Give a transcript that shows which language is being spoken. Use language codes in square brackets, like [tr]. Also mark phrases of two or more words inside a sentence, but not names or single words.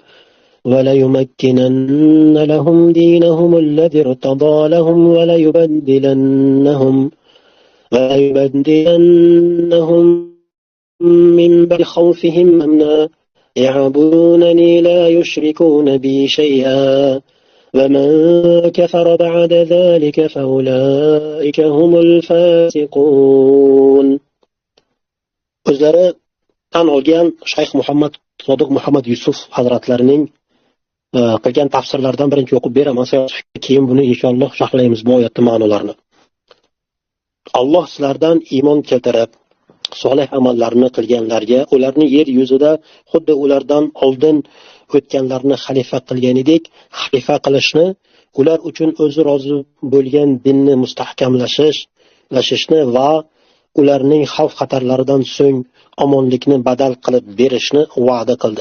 [ar] وليمكنن لهم دينهم الذي ارتضى لهم وليبدلنهم من بعد خوفهم أمنا يعبدونني لا يشركون بي شيئا ومن كفر بعد ذلك فأولئك هم الفاسقون. [uz] O'zlari tan olgan Shayx Muhammad Sodiq Muhammad Yusuf hazratlarining qilgan tafsirlardan birinchi o'qib beraman. Keyin buni inshaalloh sharhlaymiz bu oyatning ma'nolarini. Alloh sizlardan iymon keltirib, solih amallarni qilganlarga ularni yer yuzida xuddi ulardan oldin o'tganlarni xalifa qilganidek xalifa qilishni, ular uchun o'zi rozi bo'lgan dinni mustahkamlashishni va ularning xavf xatarlaridan so'ng omonlikni badal qilib berishni va'da qildi.